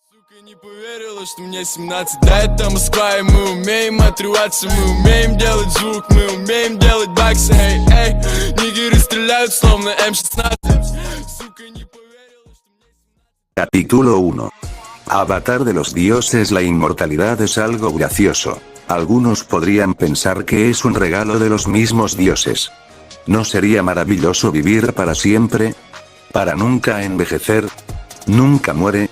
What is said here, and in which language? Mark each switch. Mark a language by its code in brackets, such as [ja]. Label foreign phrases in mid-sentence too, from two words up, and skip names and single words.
[ru] Сука, не поверила, что мне 17. Да, это Москва, и мы умеем отрываться, мы умеем делать звук, мы умеем делать баксы. Эй, эй, нигеры стреляют словно М16. Сука, не поверила, что мне 17. [es] Capítulo 1. Avatar de los dioses. La inmortalidad es algo gracioso. Algunos podrían pensar que es un regalo de los mismos dioses. ¿No sería maravilloso vivir para siempre? ¿Para nunca envejecer? ¿Nunca muere?